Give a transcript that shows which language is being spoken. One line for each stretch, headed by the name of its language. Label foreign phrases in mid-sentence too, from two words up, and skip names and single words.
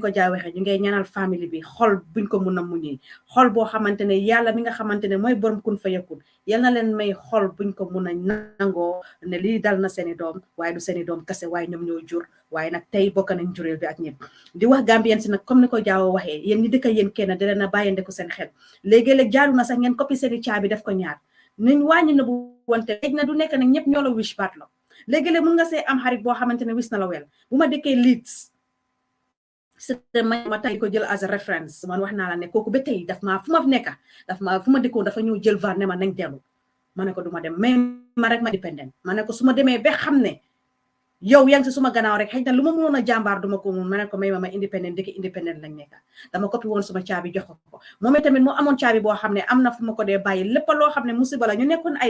Wolof: ko jaa waxee ñu ngay ñaanal famille bi xol buñ ko mun a muñee xol boo xamante ne yàlla mi nga xamante ne mooy borom kun fa yakun yal na leen may xol buñ ko mun a nangoo ne lii dal na seeni doom waaye du seeni doom kase waaye ñoom ñoo jur waaye nag tey bokk nañ jureel bi ak ñëpp di wax Gambien si nag comme ni ko jaawo waxee yéen ñi dëkk yéen kenn da leen a bàyyeendeku seen xel léegi-léeg jaaru na sax ngeen coppi seeni caabi def ko ñaar niñ wàññi na bu wante xëj na du nekk nag ñëpp ñoo la wish baat la léegi-léeg mun nga see am xarit boo xamante ne wis na la wel bu ma dëkkee Leeds c'est ma tay ko jël
English: as a reference
Wolof: man wax naa la ne kooku ba tey daf maa fu ma nekka fu ma dëkkoon dafa ñëw jël var ne ma nañ dellu ma ne ko du ma dem mais ma rek ma dépendant ma ne ko su ma demee ba xam ne yow yaa ngi si suma gannaaw rek xëy na lu ma mënoon a jàmbaar duma ko mun ma ne ko may ma indépendant dëkk indépendant lañ nekka dama coppi woon suma caabi jox ko moom tamit moo amoon caabi boo xam ne am na fu ma ko dee bàyyi lépp loo xam ne musiba la ñu nekkoon ay